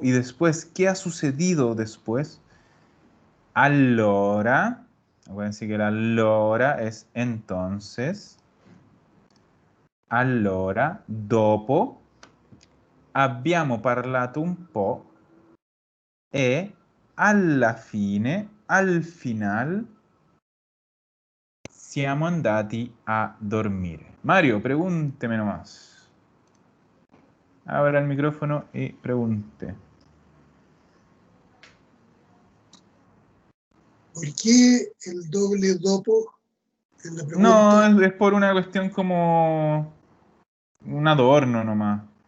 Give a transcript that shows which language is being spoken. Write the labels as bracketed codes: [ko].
[es] Y después, ¿qué ha sucedido después? [it] Allora. [es] Acuérdense que el allora es entonces. [it] Allora, dopo, abbiamo parlato un po' e alla fine, [es] al final, [it] siamo andati a dormire. [es] Mario, pregúnteme nomás. Abra el micrófono y pregunte. ¿Por qué el doble dopo en la No, pregunta? es por una cuestión como un adorno nomás.